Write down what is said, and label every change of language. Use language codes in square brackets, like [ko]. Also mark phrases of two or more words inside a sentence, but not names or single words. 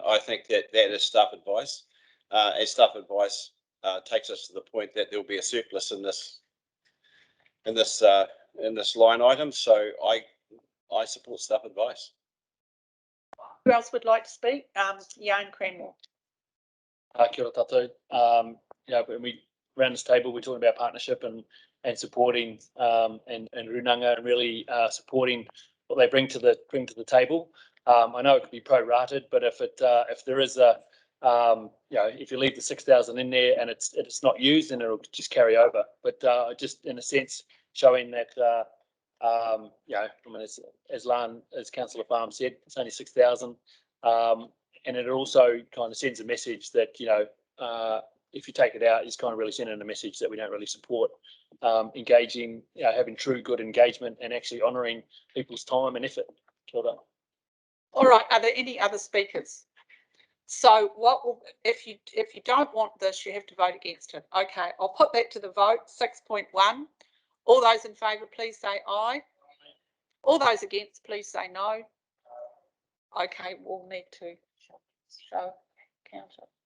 [en] I think that is staff advice. As staff advice takes us to the point that there will be a surplus in this line item. So I support staff advice. Who else would like to speak? Jan Cranmore. [mi] Kia ora tātou. [en] When we around this table, we're talking about partnership and supporting and Runanga and really supporting what they bring to the table. I know it could be prorated, but if there is a if you leave the 6,000 in there and it's not used, then it'll just carry over. But just in a sense, showing that I mean, as Councillor Farm said, it's only 6,000, and it also kind of sends a message that if you take it out, it's kind of really sending a message that we don't really support engaging, having true good engagement and actually honouring people's time and effort. [mi] Kia ora. [en] All right. Are there any other speakers? So if you don't want this, you have to vote against it. Okay, I'll put that to the vote. 6.1. All those in favour, please say aye. All those against, please say no. Okay, we'll need to show counter.